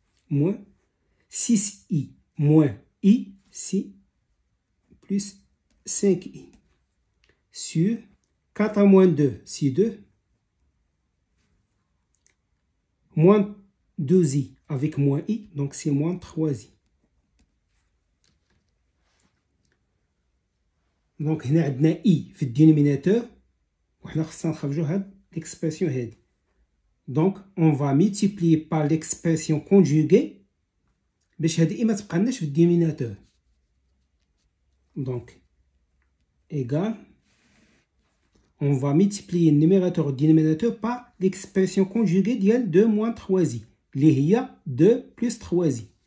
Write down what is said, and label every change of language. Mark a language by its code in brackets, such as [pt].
[fr] Moins 6i moins i, c'est plus 5i. Sur 4 à moins 2, c'est 2. Moins 2i avec moins i, donc c'est moins 3i. [ar] Donc, هنا عندنا i في الدينوميناتور وحنا خصنا نخرجوا هاد l'expression هادي. [fr] Donc, on va multiplier par l'expression conjuguée [ar] باش هادي إما تبقالناش في الدينوميناتور. [fr] Donc, égal, on va multiplier le numérateur et le dénominateur par l'expression conjuguée ديال 2 moins 3i اللي هي 2 plus 3i.